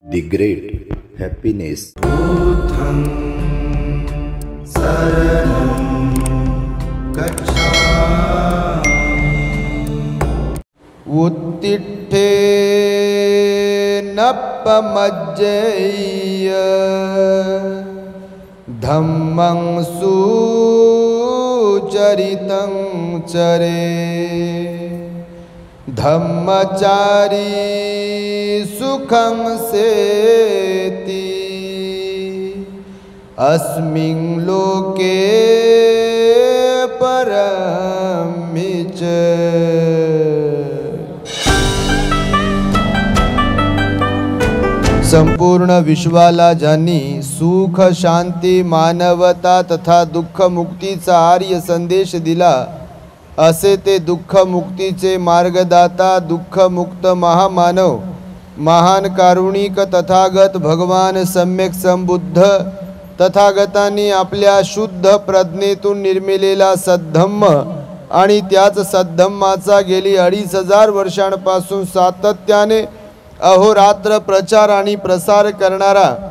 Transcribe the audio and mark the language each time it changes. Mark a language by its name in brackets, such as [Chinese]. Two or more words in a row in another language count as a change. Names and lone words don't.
[English] The great happiness. [Pali] बुद्धं शरणं गच्छामि। उत्तिष्ठेनपमज्जेय धम्मं सुचरितं चरे। धम्मचारी सुखं सेति अस्मिन् लोके परमि च। [Marathi] संपूर्ण विश्वाला ज्यांनी सुख शांती मानवता तथा दुःख मुक्तीचा आर्य संदेश दिला असे ते दुःख मुक्तीचे मार्गदाता दुःख मुक्त महामानव महान कारुणिक तथागत भगवान सम्यक संबुद्ध तथागतांनी आपल्या शुद्ध प्रज्ञेतून निर्मिलेला सद्धम्म आणि त्याच सद्धम्माचा गेली 2500 वर्षांपासून सातत्याने अहोरात्र प्रचार आणि प्रसार करणारा